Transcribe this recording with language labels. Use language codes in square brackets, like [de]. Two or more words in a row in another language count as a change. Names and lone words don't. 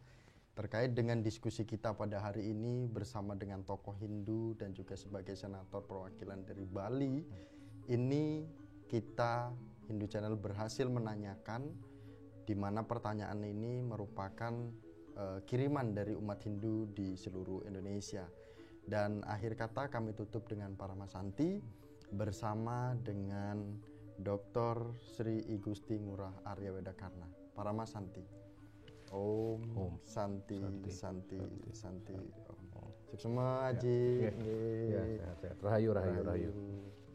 [id] Terkait dengan diskusi kita pada hari ini bersama dengan tokoh Hindu dan juga sebagai senator perwakilan dari Bali, ini kita Hindu Channel berhasil menanyakan di mana pertanyaan ini merupakan kiriman dari umat Hindu di seluruh Indonesia. Dan akhir kata kami tutup dengan Paramasanti bersama dengan Dr. Sri I Gusti Ngurah Arya Karna. [sa] Paramasanti. Om Santi. [id] Sukses semua Aji. Ya, sehat-sehat. Rahayu.